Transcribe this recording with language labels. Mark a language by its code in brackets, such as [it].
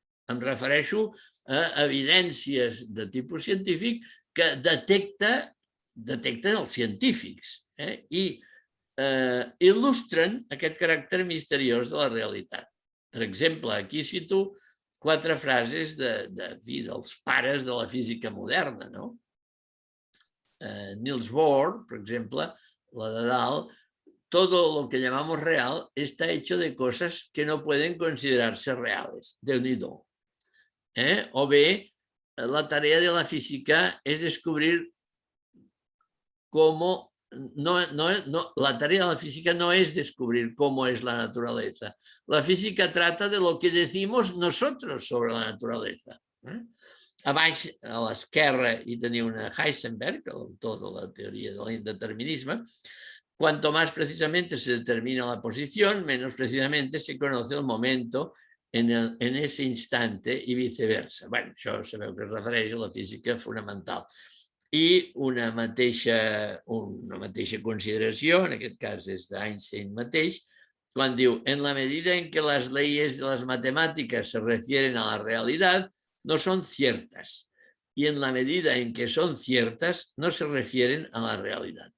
[ca] Em refereixo a evidències de tipus científic que detecten els científics i il·lustren aquest caràcter misteriós de la realitat. Per exemple, aquí cito 4 frases dels pares de la física moderna. Niels Bohr, per exemple, la de dalt: [es] todo lo que llamamos real está hecho de cosas que no pueden considerarse reales. [ca] Déu-n'hi-do. [es] O bé, la tarea de la física es descubrir cómo... la tarea de la física no es descubrir cómo es la naturaleza. La física trata de lo que decimos nosotros sobre la naturaleza. [ca] A baix, a l'esquerra, hi tenia una Heisenberg, l'autor de la teoria de l'indeterminisme. [es] Cuanto más precisamente se determina la posición, menos precisamente se conoce el momento en ese instante [ca] i viceversa. Bé, això sabeu que es refereix a la física fonamental. I una mateixa consideració, en aquest cas és d'Einstein mateix, quan diu: [es] en la medida en que las leyes de las matemáticas se refieren a la realidad, no son ciertas. Y en la medida en que son ciertas, no se refieren a la realidad.